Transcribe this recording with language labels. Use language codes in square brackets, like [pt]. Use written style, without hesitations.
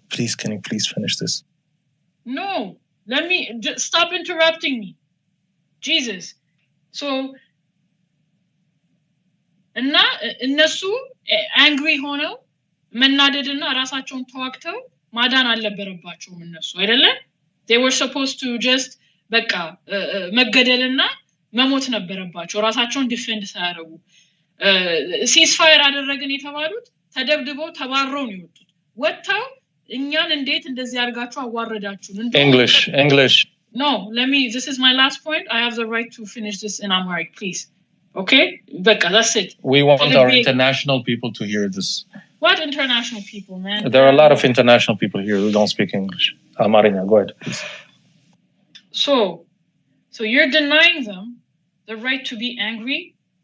[en] Please, can you please finish this? No. Let me just stop interrupting me. Jesus. [am] So, እና እነሱ angry ሆነው መናደድና ራሳቸውን ተዋክተው ማዳን አልነበረባቸውም እነሱ አይደለ? [en] They were supposed to just [am] በቃ መገደልና መሞት ነበረባቸው ራሳቸውን ዲፌንድ ሳያደርጉ ሲስፋየር አደረግን የተባሉት ተደብድበው ተባረው ነው የወጡት ወጣው እኛን እንዴት እንደዚህ አድርጋችሁ አዋረዳችሁን [en] English No, this is my last point. I have the right to finish this in Amharic, please. Okay? Becca, that's it. We want our international people to hear this. What international people, man? There are a lot of international people here who don't speak English. Marina, go ahead, please. So you're denying them the right to be angry.